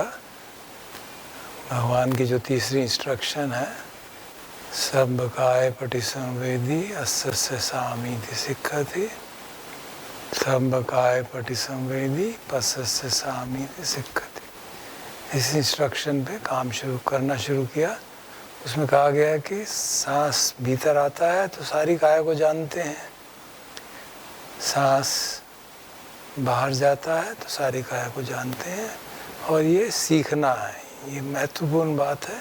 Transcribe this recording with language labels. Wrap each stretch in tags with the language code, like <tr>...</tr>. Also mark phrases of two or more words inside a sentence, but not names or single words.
<hi>भगवान की जो तीसरी इंस्ट्रक्शन है,</hi> <pi>सब काय पटिसंवेदी अस्स्य सामीति सिक्खति, सब काय पटिसंवेदी पस्स्य सामीति सिक्खति।</pi> <hi>इस इंस्ट्रक्शन पे काम करना शुरू किया। उसमें कहा गया है कि सांस भीतर आता है तो सारी काय को जानते हैं, सांस बाहर जाता है तो सारी काय को जानते हैं, और ये सीखना है, ये महत्वपूर्ण बात है।</hi>